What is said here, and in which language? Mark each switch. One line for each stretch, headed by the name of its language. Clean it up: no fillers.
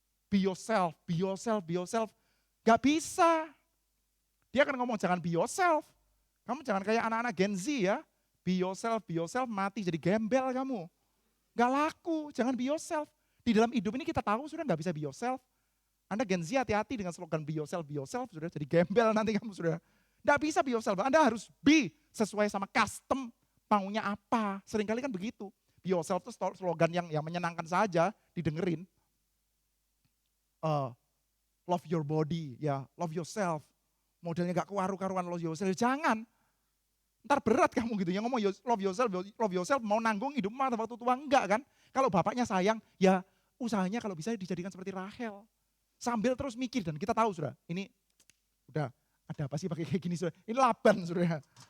English: Be yourself, be yourself, be yourself.
Indonesian: Gak bisa. Dia akan ngomong jangan
English: be yourself.
Indonesian: Kamu jangan kayak anak-anak Gen Z ya.
English: Be yourself,
Indonesian: mati jadi gembel kamu. Gak laku, jangan
English: be yourself.
Indonesian: Di dalam hidup ini kita tahu sudah gak bisa
English: be yourself.
Indonesian: Anda Gen Z hati-hati dengan slogan
English: be yourself,
Indonesian: sudah jadi gembel nanti kamu sudah. Gak bisa
English: be yourself,
Indonesian: Anda harus be sesuai sama custom, maunya apa. Seringkali kan begitu.
English: Be yourself
Indonesian: itu slogan yang menyenangkan saja didengerin.
English: Love your body, ya love yourself.
Indonesian: Modelnya gak karu-karuan
English: love yourself,
Indonesian: jangan. Ntar berat kamu gitu, yang ngomong
English: love yourself
Indonesian: mau nanggung hidup mah waktu tua enggak kan. Kalau bapaknya sayang, ya usahanya kalau bisa dijadikan seperti Rahel. Sambil terus mikir dan kita tahu sudah, ini udah ada apa sih pakai kayak gini sudah. Ini Laban sudah.